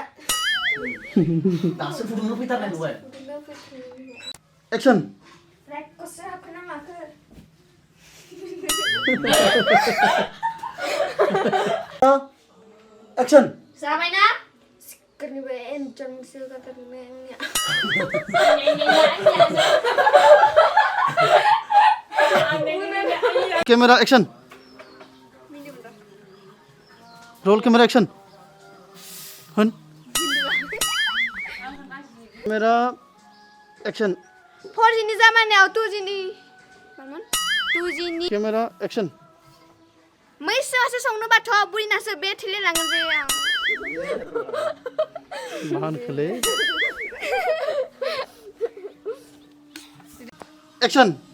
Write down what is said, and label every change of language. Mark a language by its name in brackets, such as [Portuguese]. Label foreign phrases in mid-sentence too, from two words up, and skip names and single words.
[Bodo] दासो फुदुंनो फैथारनाय नुबाय [English] Action. [Bodo] रेकर्डसो हाबखो ना माखो [English] Action. [Bodo] जाबायना सिक्करनिबो एन्जनसो गाथारनो [English] Camera, action. Roll camera, action. Hun. Camera, action. [Bodo] 4Gनि जामानायाव 2Gनि मामोन 2Gनि [English] Camera, action. [Bodo] मैसोआसो संनोबाथ' बुरिनासो बे थेलेलांगोन बे आं मा होनखोलै action.